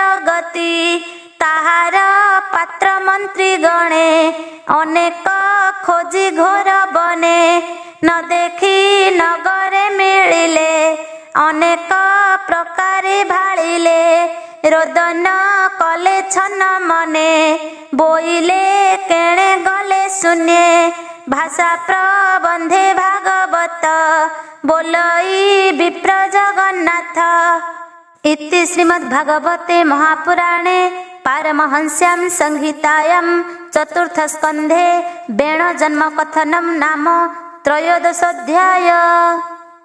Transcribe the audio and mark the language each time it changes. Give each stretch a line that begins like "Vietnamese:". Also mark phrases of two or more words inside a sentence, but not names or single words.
Odia: ଗତି ତାହାର ପାତ୍ର ମନ୍ତ୍ରୀ ଗଣେ ଅନେକ ଖୋଜି ଘୋର ବନେ ନ ଦେଖି ନଗରେ ମିଳିଲେ ଅନେକ ପ୍ରକାରେ ଭାଳିଲେ ରୋଦନ କଲେ ଛନ ମନେ ବୋଇଲେ କେଣେ ଗଲେ ଶୂନ୍ୟେ ଭାଷା ପ୍ରବନ୍ଧେ ଭାଗବତ ବୋଲଇ ବିପ୍ର ଜଗନ୍ନାଥ।
Sanskrit: इति श्रीमद्भागवते महापुराणे पारमहंस्यां संहितायां चतुर्थस्कन्धे वेणजन्मकथनं नाम त्रयोदशोऽध्यायः।